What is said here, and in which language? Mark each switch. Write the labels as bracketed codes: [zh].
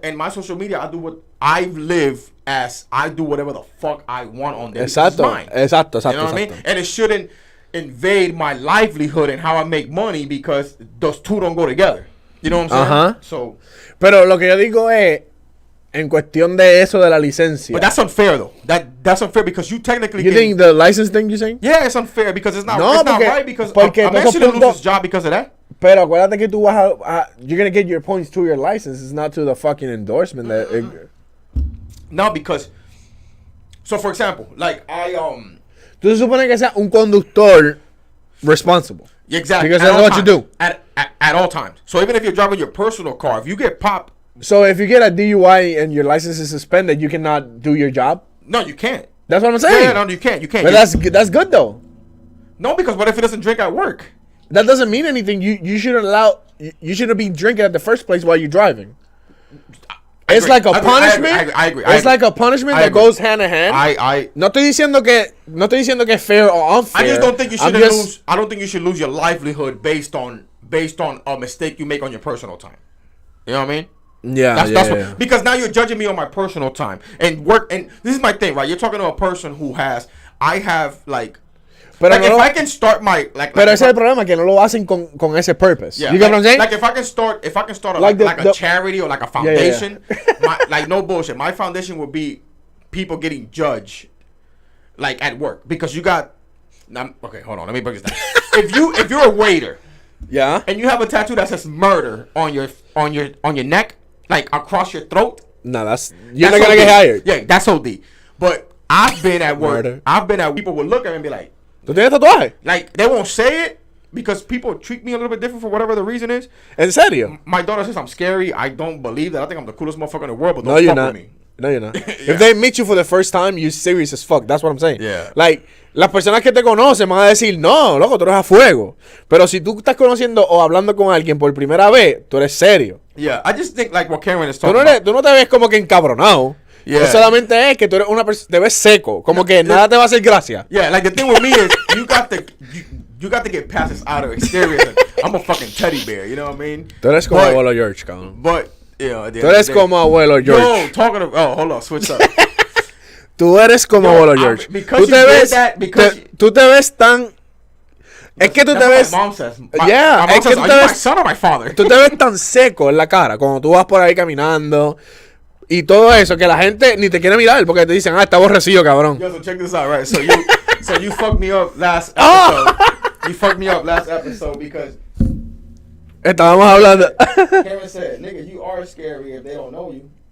[en] And my social media, I do what I live as. I do whatever the fuck I want on there. [es] Exacto. [en] You know what I mean? And it shouldn't invade my livelihood and how I make money, because those two don't go together. You know what I'm saying? So. [es] Pero lo que yo digo es, en cuestión de eso de la licencia. [en] But that's unfair, though. That's unfair because you technically. You think the license thing you're saying? Yeah, it's unfair because it's not right, because I'm actually going to lose this job because of that. [es] Pero acuérdate que tú vas [en] you're going to get your points to your license. It's not to the fucking endorsement. No, because. So, for example, like [es] Tú se supone que sea un conductor responsible. [en] Exactly. Because that's what you do. At all times. So even if you're driving your personal car, if you get popped. So if you get a DUI and your license is suspended, you cannot do your job? No, you can't. That's what I'm saying. Yeah, no, you can't. But that's good though. No, because what if he doesn't drink at work? That doesn't mean anything. You shouldn't be drinking at the first place while you're driving. it's like a punishment. I agree. It's like a punishment that goes hand in hand. [es] No estoy diciendo que es [en] fair or unfair. I just don't think you should lose. I don't think you should lose your livelihood based on a mistake you make on your personal time. You know what I mean? Yeah, that's what, because now you're judging me on my personal time and work. And this is my thing, right? You're talking to a person who I have like. [es] Pero [en] like no, if I can start my [es] pero ese es el problema, que no lo hacen con ese purpose. [en] Yeah, you get what I'm saying? Like if I can start a charity or like a foundation, like no bullshit. My foundation would be people getting judged, like at work, because you got. Okay, hold on. Let me break this down. if you're a waiter, and you have a tattoo that says murder on your neck, like across your throat, no, you're not gonna get hired. Yeah, that's OD. But I've been at work. People will look at me and be like. [es] ¿Tú tienes tatuaje? [en] Like, they won't say it because people treat me a little bit different for whatever the reason is. [es] ¿En serio? [en] My daughter says I'm scary. I don't believe that. I think I'm the coolest motherfucker in the world, but don't fuck with me. No, you're not. If they meet you for the first time, you're serious as fuck. That's what I'm saying. Yeah. [es] Like, las personas que te conocen van a decir, no, loco, tú eres a fuego. Pero si tú estás conociendo o hablando con alguien por primera vez, tú eres serio. [en] Yeah, I just think like what Karen is talking about. [es] Tú no te ves como que encabronado. [en] Yeah. [es] No solamente es que tú eres una persona, te ves seco, como que nada te va a hacer gracia. [en] Yeah, like the thing with me is you got to get past this outer exterior. I'm a fucking teddy bear, you know what I mean? [es] Tú eres como abuelo George, cabrón. [en] But you know, [es] tú eres como abuelo George. [en] Yo, talking to hold on, switch up. [es] Tú eres como abuelo George. Tú te ves, tú te ves tan. Es que tú te ves. [en] My mom says. Yeah, my mom says, are you my son or my father? [es] Tú te ves tan seco en la cara cuando tú vas por ahí caminando. Y todo eso, que la gente ni te quiere mirar porque te dicen, está aborrecido, cabrón. [en] Yo, so check this out, right? So you fucked me up last episode. You fucked me up last episode because [es] estábamos hablando. [en] Karen said, nigga, you are scary if they don't know you.